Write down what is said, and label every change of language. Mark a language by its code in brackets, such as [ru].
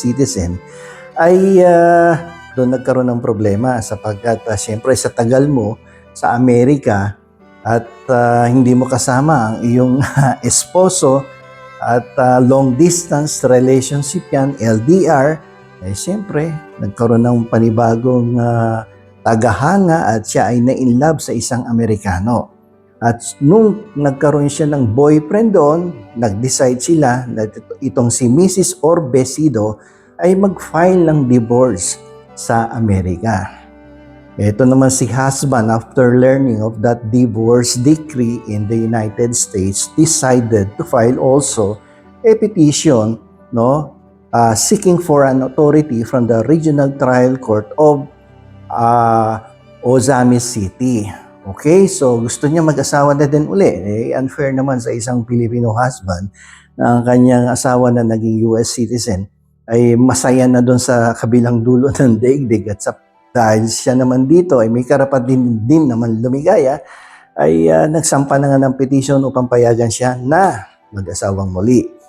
[tl] citizen, ay doon nagkaroon ng problema sapagkat siyempre sa tagal mo sa Amerika at hindi mo kasama ang iyong esposo at long distance relationship yan, LDR, siyempre nagkaroon ng panibagong tagahanga at siya ay na-inlove sa isang Amerikano. At nung nagkaroon siya ng boyfriend doon, nag-decide sila na itong si Mrs. Orbisido ay mag-file ng divorce sa Amerika. Ito naman si husband, [en] after learning of that divorce decree in the United States, decided to file also a petition seeking for an authority from the Regional Trial Court of Ozamis City. [tl] Okay, so gusto niya mag-asawa na din uli. Unfair naman sa isang Filipino husband na ang kanyang asawa na naging US citizen ay masaya na doon sa kabilang dulo ng daigdig at dahil siya naman dito ay may karapatan din naman lumigaya, ay nagsampa na nga ng petition upang payagan siya na mag-asawang muli.